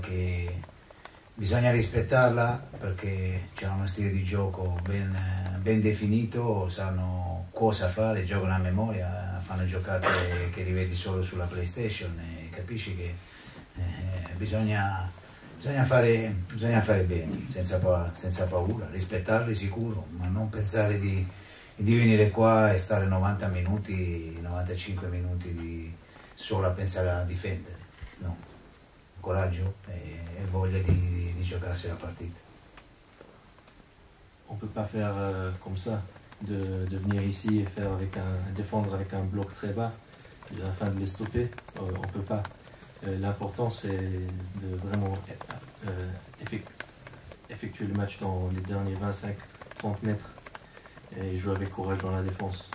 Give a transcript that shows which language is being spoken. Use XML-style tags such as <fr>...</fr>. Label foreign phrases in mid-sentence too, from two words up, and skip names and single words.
<it>che bisogna rispettarla perché c'è uno stile di gioco ben definito, sanno cosa fare, giocano a memoria, fanno giocate che li vedi solo sulla PlayStation e capisci che bisogna fare bene, senza paura, rispettarli sicuro, ma non pensare di venire qua e stare 90 minuti, 95 minuti solo a pensare a difendere. No, coraggio e voglia di giocarsi la partita.</it> <fr>On ne peut pas faire comme ça, de venir ici et faire défendre avec un bloc très bas afin de les stopper. On ne peut pas. L'important c'est de vraiment effectuer le match dans les derniers 25-30 mètres et jouer avec courage dans la défense.</fr>